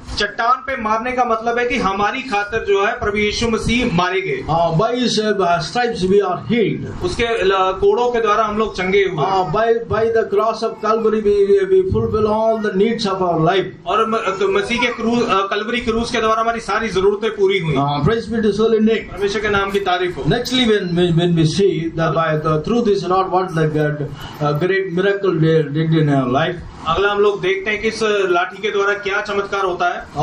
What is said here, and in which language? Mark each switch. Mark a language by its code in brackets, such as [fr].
[hi] चट्टान पे मारने का मतलब है कि हमारी खातिर जो है प्रभु यीशु मसीह मारे गए। [en] By His stripes we are healed. [hi] उसके कोड़ों के द्वारा हम लोग चंगे हुए। [en] By the cross of Calvary we fulfill all the needs of our life. [hi] और मसीह के कलवरी क्रूस के द्वारा हमारी सारी जरूरतें पूरी हुई। [en] Praise be to His holy name. [hi] परमेश्वर के नाम की तारीफ हो। [en] Nextly, when we see that through this Lord what the great miracle did in our life. [hi] अगला हम लोग देखते हैं कि इस लाठी के द्वारा क्या चमत्कार होता है।